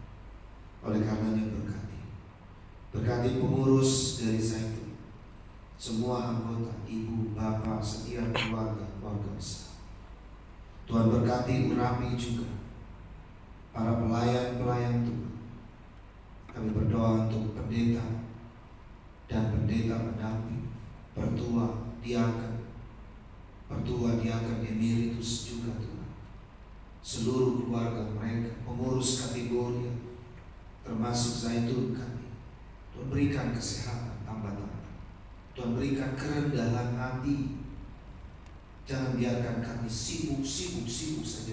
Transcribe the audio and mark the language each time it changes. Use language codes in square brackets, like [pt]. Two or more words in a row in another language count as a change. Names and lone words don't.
[id] Oleh karenanya berkati pengurus dari Zaitun, semua anggota, ibu, bapak, setiap keluarga besar. Tuhan berkati urapi juga para pelayan-pelayan Tuhan. Kami berdoa untuk pendeta dan pendeta pendamping, pertua diaken emeritus juga Tuhan. seluruh keluarga mereka, pengurus kategori, termasuk Zaitun kami. Tuhan berikan kesehatan tambah-tambah. Tuhan berikan kerendahan hati. Jangan biarkan kami sibuk saja.